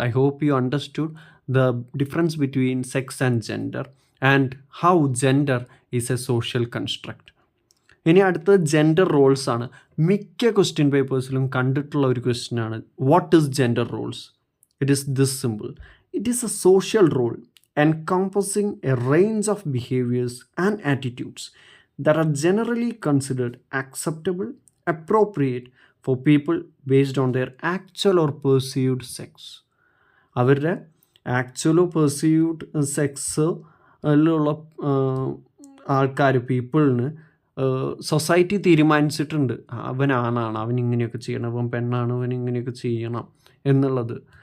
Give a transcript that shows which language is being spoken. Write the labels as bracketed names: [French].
[English] I hope you understood the difference between sex and gender and how gender is a social construct. [Malayalam] ഇനി അടുത്തത് gender roles ആണ്. മിക്ക question പേപ്പേഴ്സിലും കണ്ടിട്ടുള്ള ഒരു question ആണ്, [English] What is gender roles? It is this simple. It is a social role encompassing a range of behaviors and attitudes that are generally considered acceptable, appropriate for people based on their actual or perceived sex. [Malayalam] അവരുടെ ആക്ച്വലോ perceived സെക്സിലുള്ള ആൾക്കാർ, പീപ്പിളിന് society തീരുമാനിച്ചിട്ടുണ്ട് അവൻ ആണാണ്, അവൻ ഇങ്ങനെയൊക്കെ ചെയ്യണം, അവൻ പെണ്ണാണ്, അവൻ ഇങ്ങനെയൊക്കെ ചെയ്യണം എന്നുള്ളത്.